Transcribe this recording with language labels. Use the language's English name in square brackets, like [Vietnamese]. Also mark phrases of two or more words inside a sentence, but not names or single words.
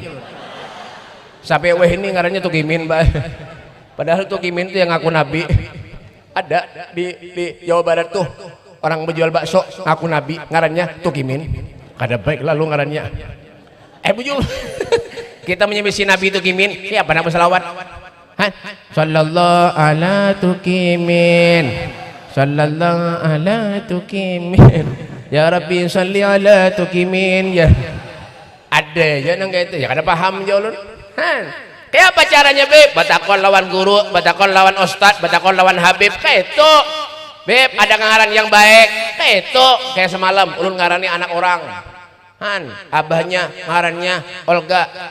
[Banjar] Sampai weh ini ngarannya Tukimin, Mbak. [Indonesian] Padahal Tukimin itu yang ngaku nabi. Ada di Jawa Barat tuh orang berjual bakso ngaku nabi, ngarannya Tukimin. [Banjar] Kada baik lalu ngarannya. Bujul. [Indonesian] Kita menyebisi Nabi Tukimin. Ya apa nama selawat? [Arabic] صلى الله على Tukimin. صلى الله على Tukimin. يا ربي صل على Tukimin. [Indonesian] Ya. [Banjar] Ada ya nang kayak itu. Ya kada paham ya ulun. Kayak apa caranya Beb? Batakon lawan guru, batakon lawan ustad, batakon lawan Habib. Kayak itu. Beb ada ngaran yang baik. Kayak itu. Kayak semalam ulun ngarani anak orang. Abahnya ngarannya Olga.